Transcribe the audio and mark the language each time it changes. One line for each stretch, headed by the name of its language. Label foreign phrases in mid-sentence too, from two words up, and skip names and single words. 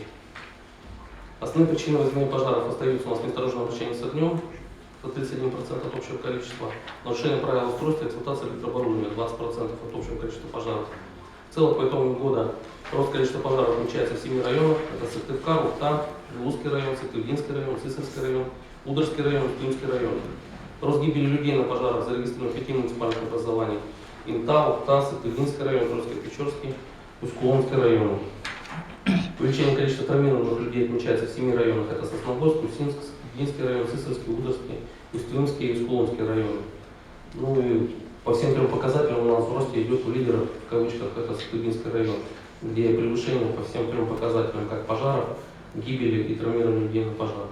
Russian: Основные причины возникновения пожаров остаются у нас неосторожное обращение с огнем, это 31% от общего количества, нарушение правил устройства и эксплуатации электрооборудования 20% от общего количества пожаров. В целом по итогам года рост количества пожаров отмечается в 7 районах, это Сыктывкар, Ухта, Лузский район, Сыктывдинский район, Сысольский район, Удырский район, Климский район. Рост гибели людей на пожарах зарегистрирован в 5 муниципальных образованиях: Инта, Ухта, Сыктывдинский район, Троицко-Печорский, Усть-Куломский район. Увеличение количества травмированных людей отмечается в 7 районах, это Сосновоборск, Усинск, Сыктывдинский район, Сысольский, Удырский, Усть-Илимский и Усть-Куломский районы. Ну и по всем трем показателям у нас в росте идет у лидера, в кавычках, это Сыктывдинский район, где превышение по всем трем показателям, как пожаров, гибели и травмированных людей на пожарах.